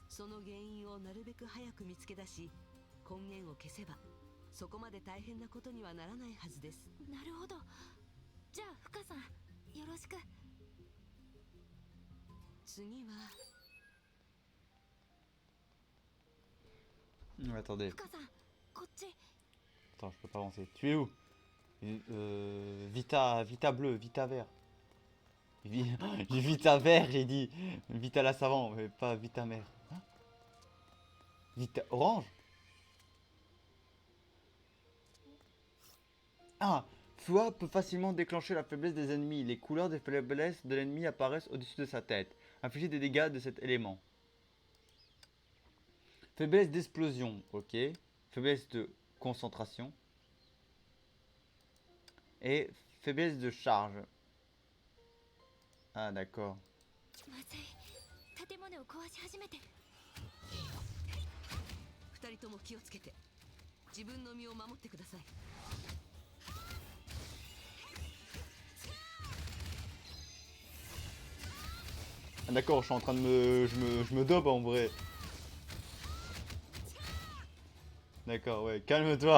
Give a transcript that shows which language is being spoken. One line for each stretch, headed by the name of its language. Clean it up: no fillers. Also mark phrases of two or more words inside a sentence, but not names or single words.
Japanese: その原因をなるべく早く見つけ出し根源を消せば、そこまで大変なことにはならないはずです。なるほど。じゃあフカさんよろしく。次は
French: Attendez,
Japanese: フカさんこっち。
French: attends, je peux pas avancer. Tu es où? Vita, Vita bleu, Vita vert. J'ai Vita vert, j'ai dit Vita la savant, mais pas Vita mère. Hein? Vita orange? Ah, Fua peut facilement déclencher la faiblesse des ennemis. Les couleurs des faiblesses de l'ennemi apparaissent au-dessus de sa tête. Infliger des dégâts de cet élément. Faiblesse d'explosion, ok. Faiblesse de concentration. Et faiblesse de charge. Ah, d'accord.
Japanese: まずい、建物を壊し始めてる。二人とも気をつけて自分の身を守ってください。
French: Ah, d'accord, je suis en train de je me dope en vrai. D'accord, ouais, calme-toi.